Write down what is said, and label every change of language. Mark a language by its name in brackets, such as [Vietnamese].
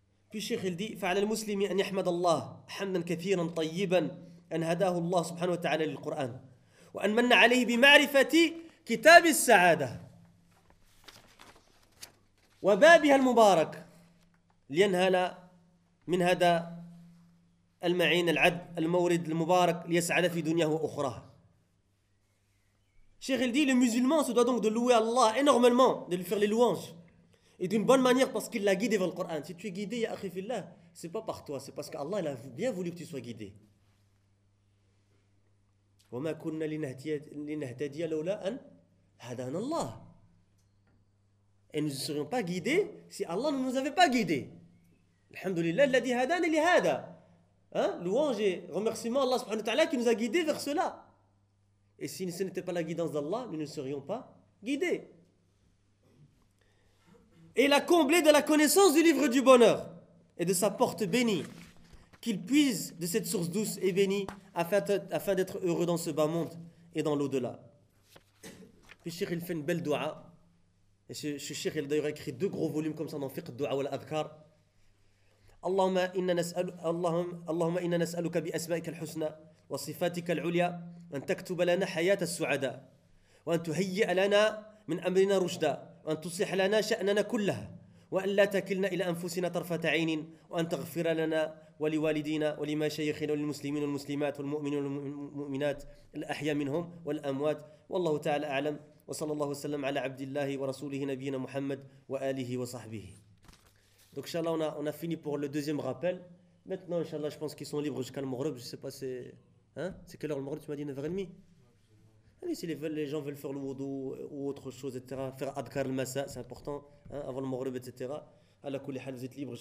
[French] Puis Cheikh il dit, [Arabic] فَعَلَى الْمُسْلِمِ أَنْ يَحْمَدَ اللَّهِ حَمْدًا كَثِيرًا طَيِّبًا أَنْ هَدَاهُ اللَّهُ سُبْحَانَهُ وَتَعَالَى لِلْقُرْآنِ وَأَنْ مَنَّ عَلَيْهِ بِمَعْرِفَةِ كِتَابِ السَّعَادَةِ وَبَابِهَا الْمُبَارَكِ لِيَنْهَلَ مِنْ هَذَا المعين العد المورد المبارك ليسعد في دنياه واخرى. [French] Cheikh il dit, le musulman se doit donc de louer Allah énormément, de lui faire les louanges, et d'une bonne manière, parce qu'il l'a guidé vers le Coran. Si tu es guidé, [Arabic] ya akhi fillah, [French] c'est pas par toi, c'est parce qu'Allah il a bien voulu que tu sois guidé. [Arabic] وما كنا لنهتدي لولا ان هدانا الله. [French] Et nous ne serions pas guidés si Allah ne nous avait pas guidés. [Arabic] Alhamdulillah الذي هدانا لهذا. Hein? [French] Louange et remerciement à Allah subhanahu wa ta'ala qui nous a guidés vers cela. Et si ce n'était pas la guidance d'Allah, nous ne serions pas guidés. Et la combler de la connaissance du livre du bonheur et de sa porte bénie, qu'il puise de cette source douce et bénie afin d'être heureux dans ce bas monde et dans l'au-delà. Puis Cheikh il fait une belle dua. Et ce Cheikh il a d'ailleurs écrit deux gros volumes comme ça dans Fiqh Dua wal Adhkar. [Arabic] اللهم إنا نسألك بأسمائك الحسنى وصفاتك العليا أن تكتب لنا حياة السعداء وأن تهيئ لنا من أمرنا رشدا وأن تصلح لنا شأننا كلها وأن لا تكلنا إلى أنفسنا طرفة عين وأن تغفر لنا ولوالدينا ولمشايخنا وللمسلمين والمسلمات والمؤمنين والمؤمنات الأحياء منهم والأموات والله تعالى أعلم وصلى الله وسلم على عبد الله ورسوله نبينا محمد وآله وصحبه. [French] Donc, Inch'Allah, on a fini pour le deuxième rappel. Maintenant, Inch'Allah, je pense qu'ils sont libres jusqu'à le Maghreb. Je ne sais pas, c'est quelle heure le Maghreb? Tu m'as dit 9h30. Allez, si les gens veulent faire le wudu ou autre chose, etc., faire Adkar al-Masa, c'est important, hein, avant le Maghreb, etc. [Arabic] À la Kouli Hal, [French] vous êtes libres.